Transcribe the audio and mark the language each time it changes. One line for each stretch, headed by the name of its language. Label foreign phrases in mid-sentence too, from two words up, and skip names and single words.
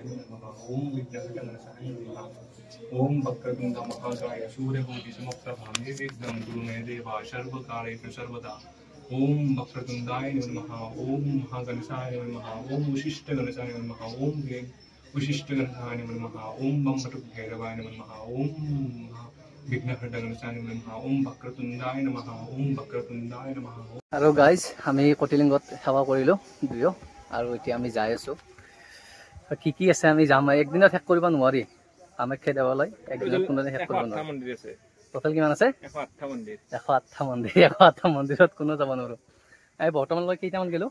Sanskrit: नमः ओम विघ्नहरणाय नमः ओम वक्रतुंड महाकाय सूर्यकोटि समप्रभा निर्विघ्नं कुरु मे देव सर्वकार्येषु सर्वदा ओम वक्रतुंडाय नमः ओम महागणेशाय नमः ओम वशिष्ठगणेशाय नमः ओम वशिष्ठगणेशाय नमः ओम बम्बटुभैरवाय नमः ओम विघ्नहरणाय नमः ओम वक्रतुंडाय नमः ओम वक्रतुंडाय नमः।
Assamese: আৰু গাইজ আমি কটিলিংগত সেৱা কৰিলোঁ দুয়ো আৰু এতিয়া আমি যাই আছোঁ কি কি আছে আমি যাম একদিনত শেষ কৰিব নোৱাৰি কামাখ্যা দেৱালয় একদিনত কোনোদিন শেষ কৰিব নোৱাৰি টোটেল কিমান আছে 108টা মন্দিৰ 108টা মন্দিৰত কোনো যাব নোৱাৰো আমি বৰ্তমানলৈ কেইটামান গেলোঁ